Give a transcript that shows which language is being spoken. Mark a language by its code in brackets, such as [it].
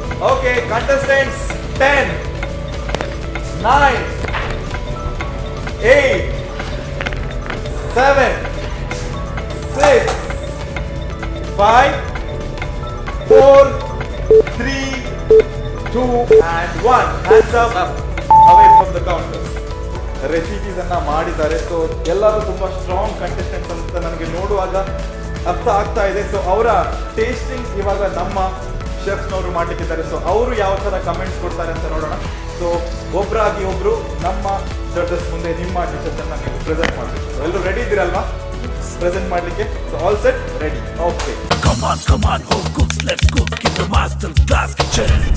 [kn] Okay contestants, [en] 10, 9, 8, 7, 6, 5, 4, 3, 2 and 1. Hands up away from the counter. [kn] Recipes ಅನ್ನ ಮಾಡಿದ್ದಾರೆ. So ಎಲ್ಲರೂ ತುಂಬಾ ಸ್ಟ್ರಾಂಗ್ ಕಂಟೆಸ್ಟೆಂಟ್ಸ್ ಅಂತ ನನಗೆ ನೋಡುವಾಗ ಅರ್ಥ ಆಗ್ತಾ ಇದೆ. ಸೊ ಅವರ ಟೇಸ್ಟಿಂಗ್ ಇವಾಗ ನಮ್ಮ ಶೆಫ್ನವರು ಮಾಡ್ಲಿಕ್ಕಿದ್ದಾರೆ. ಸೊ ಅವರು ಯಾವ ಥರ ಕಮೆಂಟ್ಸ್ ಕೊಡ್ತಾರೆ ಅಂತ ನೋಡೋಣ. ಸೊ ಒಬ್ಬರಾಗಿ ಒಬ್ರು ನಮ್ಮ ಜಡ್ಜಸ್ ಮುಂದೆ ನಿಮ್ಮ ಡಿಶಸ್ ಅನ್ನ ನೀವು ಪ್ರೆಸೆಂಟ್ ಮಾಡಬೇಕು. ಎಲ್ಲರೂ ರೆಡಿ ಇದ್ದೀರಲ್ವಾ ಪ್ರೆಸೆಂಟ್ ಮಾಡಲಿಕ್ಕೆ? So all set, ready, okay. [en] Come on, home cooks, let's cook in the Master Class Kitchen.